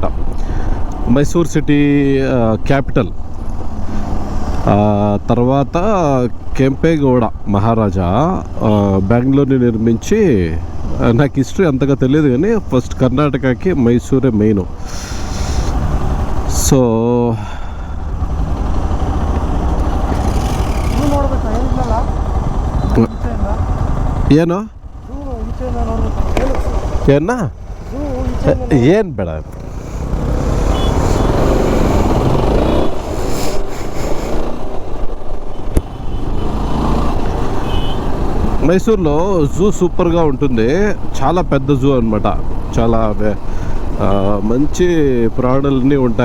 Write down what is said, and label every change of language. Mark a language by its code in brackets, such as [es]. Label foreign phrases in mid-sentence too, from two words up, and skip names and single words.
[te] మైసూర్ సిటీ క్యాపిటల్. తర్వాత కెంపేగౌడ మహారాజా బెంగళూరుని నిర్మించి, నాకు హిస్టరీ అంతగా తెలియదు కానీ ఫస్ట్ కర్ణాటకకి మైసూరే మెయిన్. [kn] సో ಏನು ಏನು ಬೇಡ. [te] మైసూర్లో జూ సూపర్గా ఉంటుంది. చాలా పెద్ద జూ అనమాట. చాలా మంచి ప్రాణులన్నీ ఉంటాయి.